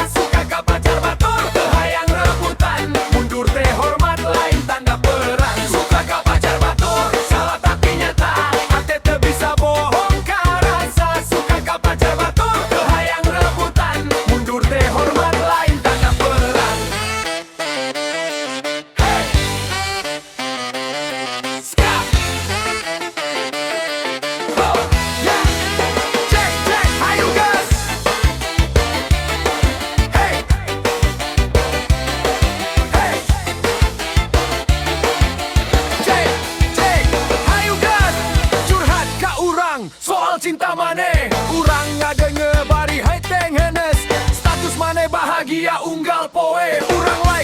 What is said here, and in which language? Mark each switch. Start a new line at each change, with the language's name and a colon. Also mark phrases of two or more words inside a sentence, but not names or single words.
Sundanese: Suka kabacar batur, teu hayang rebutan. Mundur teh hormat lain tanda perang. Suka kabacar batur, salah tapi nyata. Hati teu bisa bohong ka rasa. Suka kabacar batur, teu hayang rebutan. Mundur teh hormat lain tanda perang.
English: Hey! Stop! Oh, yeah! Check, check, how you guys? Hey! Hey! Check, check, how you guys?
Sundanese: curhat ka urang soal cinta maneh urang ngadenge bari haiteng henes status maneh bahagia unggal poe urang